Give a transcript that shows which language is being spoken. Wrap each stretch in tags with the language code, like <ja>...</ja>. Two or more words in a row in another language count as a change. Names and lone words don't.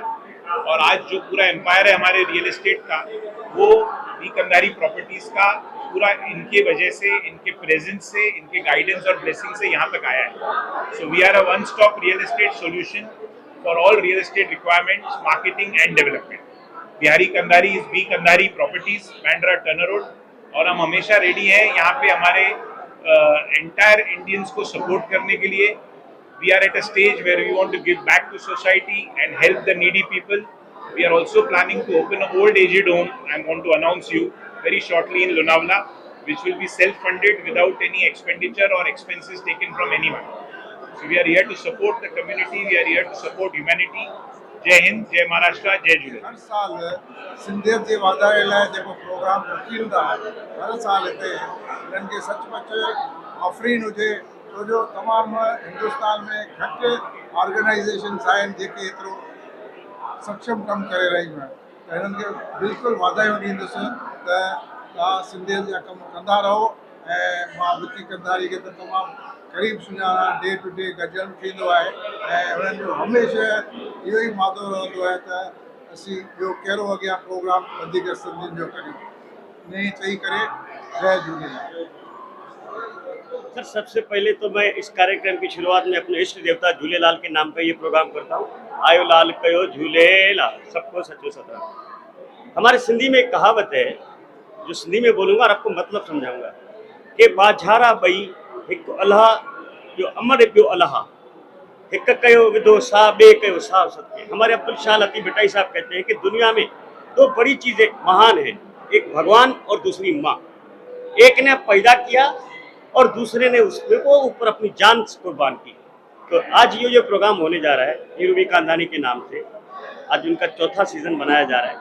<hi>और आज जो पूरा एम्पायर है हमारे</hi> <en>real estate</en> <hi>का, वो बी कंधारी प्रॉपर्टीज का पूरा इनके वजह से, इनके प्रेजेंस से, इनके गाइडेंस और ब्लेसिंग से यहाँ तक आया है।</hi> <en>So we are a one stop real estate solution for all real estate requirements, marketing and development. Bihari Kandhari is B Kandhari Properties, Bandra Turner Road.</en> <hi>और हम हमेशा रेडी हैं यहाँ पे हमारे</hi> <en>entire Indians</en> <hi>को सपोर्ट करने के लिए।</hi> <en>We are at a stage where we want to give back to society and help the needy people. We are also planning to open an old aged home. I'm going to announce you very shortly in Lonavala, which will be self-funded without any expenditure or expenses taken from anyone. So we are here to support the community. We are here to support humanity.</en> <hi>जय हिंद, जय महाराष्ट्र, जय झूले.</hi> <sd>हर साल सिंधियत जे वाधारे लाइ जेको प्रोग्राम रखींदा हर साल हिते इन्हनि खे सचमुच आफ़रीन हुजे, छो जो तमामु हिंदुस्तान में घटि ऑर्गेनाइज़ेशन्स आहिनि जेके एतिरो सक्षम कमु करे रहियूं आहिनि। त हिननि खे बिल्कुलु वाधायूं ॾींदुसि त तव्हां सिंधियत जा कमु कंदा रहो। ऐं मां विकी कंधारी खे त तमामु क़रीब सुञाणा,</sd> <en>day to day</en> <sd>गॾिजणु थींदो आहे ऐं उन्हनि जो हमेशह इहो ई मादो रहंदो आहे त असीं ॿियो कहिड़ो अॻियां प्रोग्राम वधीक सिंधियुनि जो करियूं। इन ई चई करे जय झूलेलाल।</sd> <hi>सर, सबसे पहले तो मैं इस कार्यक्रम की शुरुआत में अपने इष्ट देवता झूलेलाल के नाम पर ये प्रोग्राम करता हूँ।</hi> <sd>आयो लाल कयो झूलेलाल, सबको सचो सतराम।</sd> <hi>हमारे सिंधी में एक कहावत है जो सिंधी में बोलूँगा और आपको मतलब समझाऊंगा कि</hi> <sd>बाझारा बई हिकु अल्लाह जो अमर पियो अल्लाह, हिक कयो विदो सा बे कयो सा सत्य।</sd> <hi>हमारे अब्दुल शाह लतीफ़ भट्टाई साहब कहते हैं कि दुनिया में दो बड़ी चीज़ें महान हैं, एक भगवान और दूसरी माँ। एक ने पैदा किया और दूसरे ने उसमें को ऊपर अपनी जान कुर्बान की। तो आज ये जो प्रोग्राम होने जा रहा है नीरूबी कांधानी के नाम से, आज उनका चौथा सीज़न बनाया जा रहा है।</hi>